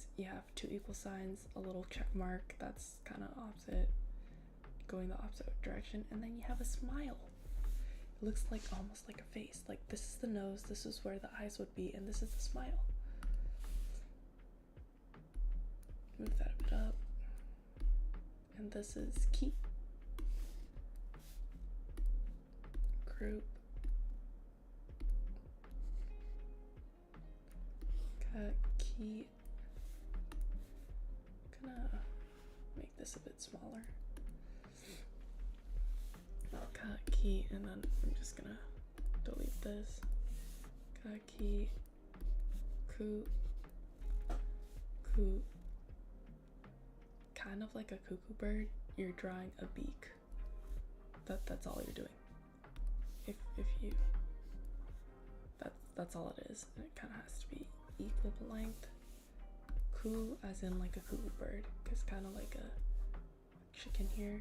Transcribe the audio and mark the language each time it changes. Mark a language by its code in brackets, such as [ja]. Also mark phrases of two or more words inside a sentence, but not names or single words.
[en] You have 2 equal signs, a little check mark that's kind of opposite, going the opposite direction, and then you have a smile. It looks like almost like a face. Like this is the nose, this is where the eyes would be, and this is the smile. Move that a bit up. And this is ki. Group. Ka, ki. Gonna make this a bit smaller. Ka, ki, and then I'm just gonna delete this. Ka, ki, ku, ku. Kind of like a cuckoo bird, you're drawing a beak. That's all you're doing. If you, that's all it is. And it kind of has to be equal length. Ku as in like a cuckoo bird, because kind of like a chicken here.